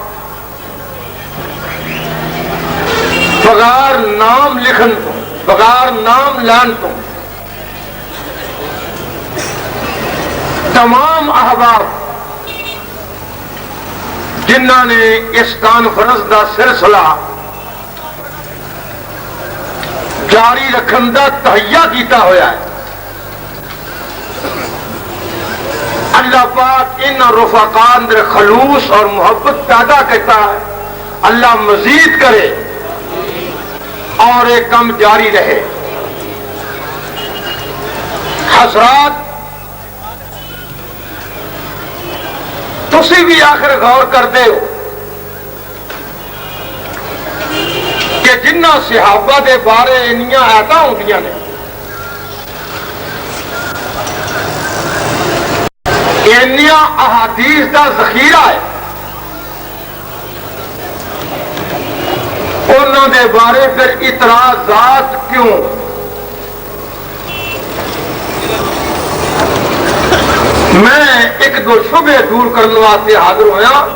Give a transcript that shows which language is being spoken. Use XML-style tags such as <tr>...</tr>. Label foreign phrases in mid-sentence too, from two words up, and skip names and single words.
<pa>بغیر نام لکھن تو، بغیر نام لین تو تمام احباب جنہوں نے اس کانفرنس دا سلسلہ جاری رکھن دا تہیا کیتا ہویا ہے، اللہ پاک ان رفقاء اندر خلوص اور محبت پیدا کرتا ہے اللہ مزید کرے اور ایک کم جاری رہے۔ حضرات تسی بھی آخر غور کرتے ہو کہ جنہ صحابہ دے بارے انیاں آیتاں ہوندیاں نے، انیاں احادیث دا ذخیرہ ہے، انہاں دے بارے پھر اعتراضات کیوں؟ میں ایک دو شبے دور کرنے واسطے حاضر ہویا۔</pa>